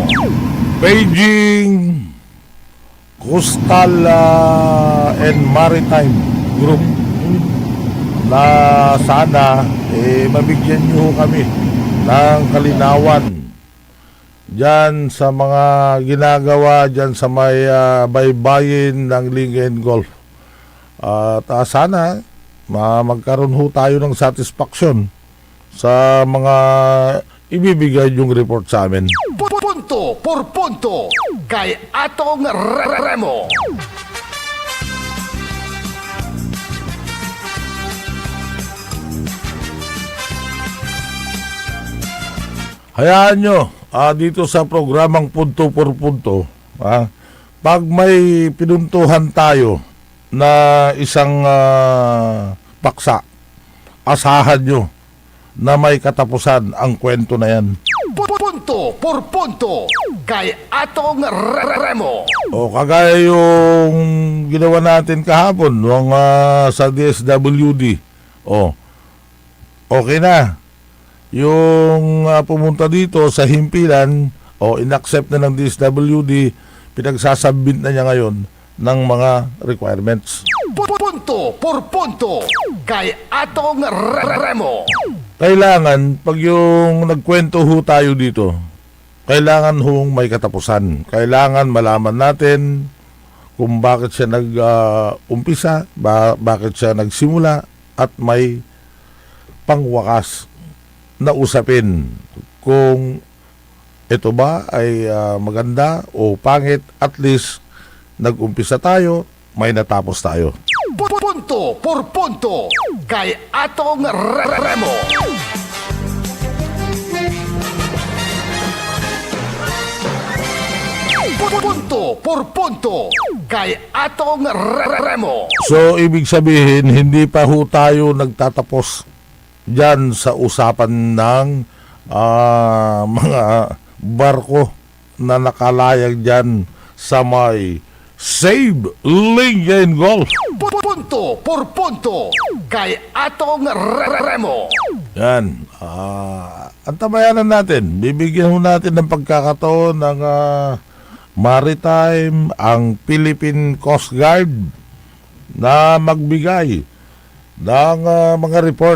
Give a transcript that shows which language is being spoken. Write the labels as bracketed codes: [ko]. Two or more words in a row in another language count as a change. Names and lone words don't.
[tl] Beijing Coastal and Maritime Group na sana mabigyan nyo kami ng kalinawan dyan sa mga ginagawa dyan sa may baybayin ng Lingayen Gulf. At sana magkaroon ho tayo ng satisfaction sa mga ibibigay yung report sa amin. Punto por punto kay atong Remo. Hayaan nyo, dito sa programang Punto por Punto, pag may pinuntuhan tayo na isang paksa, asahan nyo na may katapusan ang kwento na yan. Punto por punto kay atong Remo. O kagaya yung ginawa natin kahapon nung sa DSWD. O, okay na. Yung pumunta dito sa himpilan, o inaccept na ng DSWD, pinagsasubmit na niya ngayon ng mga requirements. Punto por punto kay Atong Remo. Kailangan, pag yung nagkwento ho tayo dito, kailangan hong may katapusan. Kailangan malaman natin kung bakit siya nag-umpisa, bakit siya nagsimula, at may pangwakas na usapin kung ito ba ay maganda o pangit. [en] At least [tl] nag-umpisa tayo, may natapos tayo. Punto por punto kay Atong Remo. Punto por punto kay Atong Remo. So, ibig sabihin, hindi pa ho tayo nagtatapos dyan sa usapan ng mga barko na nakalayag dyan sa may Save Lingayen Gulf. Punto por punto kay Atong Remo. Yan. Antabayanan natin. Bibigyan ho natin ng pagkakataon ng maritime, ang Philippine Coast Guard, na magbigay ng mga report.